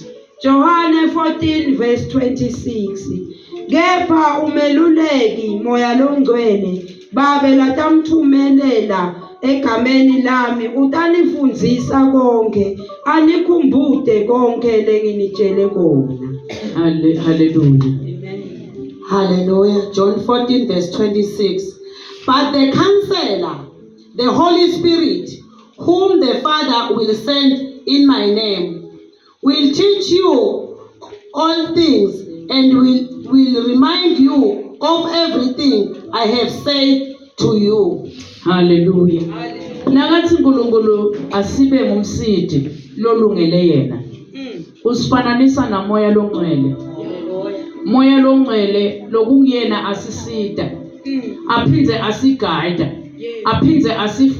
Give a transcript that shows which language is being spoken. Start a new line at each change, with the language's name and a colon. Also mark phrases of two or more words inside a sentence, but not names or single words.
Swati: Johane 14 verse 26 kepha umeluleki moya longcwele babe latamthumelela egameni lami utanifundzisa konke anikhumbude konke lenginitshele kona.
English: Hallelujah. Hallelujah. John 14 verse 26. But the Counselor, the Holy Spirit, whom the Father will send in my name, will teach you all things and will remind you of everything I have said to you. Hallelujah.
Swati: Nakathi uNkulunkulu asibe ngumsidi lolungele yena. Usifananisa namoya longcwele. Moya longcwele lokungiyena asisida. Aphindze asigayida. Aphindze asifundzisa.